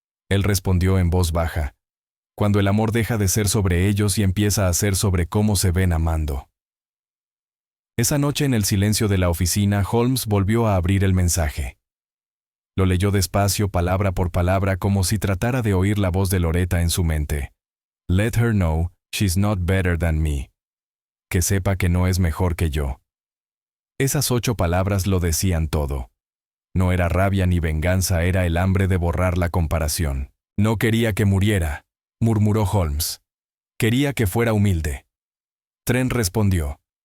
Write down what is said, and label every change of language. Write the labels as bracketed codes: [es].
[es] Él respondió en voz baja. Cuando el amor deja de ser sobre ellos y empieza a ser sobre cómo se ven amando. Esa noche en el silencio de la oficina, Holmes volvió a abrir el mensaje. Lo leyó despacio, palabra por palabra, como si tratara de oír la voz de Loretta en su mente. [en] Let her know she's not better than me. [es] Que sepa que no es mejor que yo. Esas 8 palabras lo decían todo. No era rabia ni venganza, era el hambre de borrar la comparación. No quería que muriera, murmuró Holmes. Quería que fuera humilde. Trent respondió.